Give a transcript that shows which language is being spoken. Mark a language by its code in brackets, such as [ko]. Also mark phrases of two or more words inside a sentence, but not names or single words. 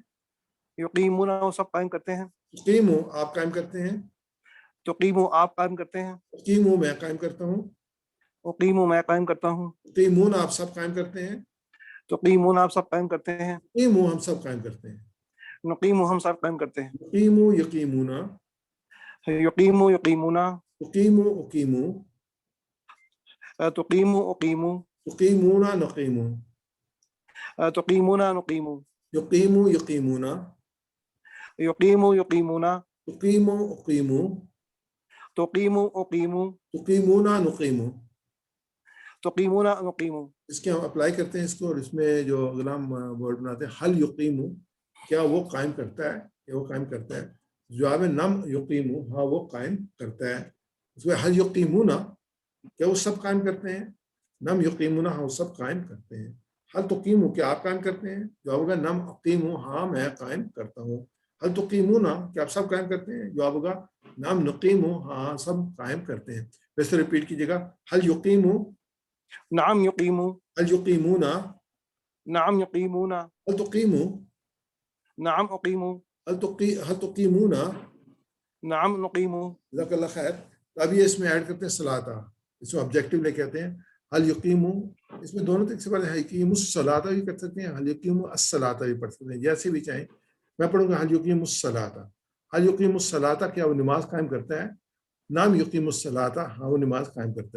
[ur] یقیمونا وہ سب قائم کرتے ہیں. تقیمو آپ قائم کرتے ہیں، تقیمو آپ قائم کرتے ہیں، اقیمو میں قائم کرتا ہوں. اقیمو میں قائم کرتا ہوں. تقیمون آپ سب قائم کرتے ہیں، تقیمون آپ سب قائم کرتے ہیں. نقیمو ہم سب قائم کرتے ہیں. نقیمو ہم سب قائم کرتے ہیں. [ar] یقیمو یقیمونا، یقیمو یقیمونا، اقیمو اقیمو، تقیمو اقیمو، تقیمونا نقیمو، تقیمونا نقیمو، یقیمو یقیمونا، یقیمو یقیمونا، تقیمو اقیمو، تقیمو اقیمو، تقیمونا نقیمو. تقیمونا نقیمو. [ur] اس کے ہم اپلائی کرتے ہیں اس کو اور اس میں جو اگلا ہم ورڈ بناتے ہیں [ar] حل یقیمو [ur] کیا وہ قائم کرتا ہے، کیا وہ قائم کرتا ہے. جواب [ar] نم یقیمو [ur] ہاں وہ قائم کرتا ہے. اس میں [ar] حل یقیمونا [ur] کیا وہ سب قائم کرتے ہیں، [ar] نم یقیمونا [ur] ہاں وہ سب قائم کرتے ہیں. [ar] حل تقیمو [ur] کیا آپ قائم کرتے ہیں، جواب ہوگا [ar] نم اقیمو [ur] ہاں میں قائم کرتا ہوں. [ar] حل تقیمونا [ur] کیا آپ سب قائم کرتے ہیں، جواب ہوگا [ar] نم نقیمو [ur] ہاں سب قائم کرتے ہیں. ویسے ریپیٹ کیجیے گا. [ar] حل یقیمو، نعم یقیمو، حل یقیمونا، نعم یقیمونا، حل تقیمو، نعم اقیمو، حل تقیمونا. نعم نقیمو. جزاک اللہ خیر. [ur] تو ابھی اس میں ایڈ کرتے ہیں صلاۃ. اس میں آبجیکٹیو لے کے آتے ہیں. [ar] حل یقیمو [ur] اس میں دونوں طریقے سے پڑھتے ہیں. [ar] یقیم الصلاۃ [ur] بھی کر سکتے ہیں، [ar] حل یقیم الصلاۃ [ur] بھی پڑھ سکتے ہیں، جیسے بھی چاہیں. میں پڑھوں گا [ar] حل یقیم الصلاۃ. حل یقیم الصلاۃ [ur] کیا وہ نماز قائم کرتا ہے، [ar] نام یقیم الصلاۃ [ur] ہاں وہ نماز قائم کرتا ہے.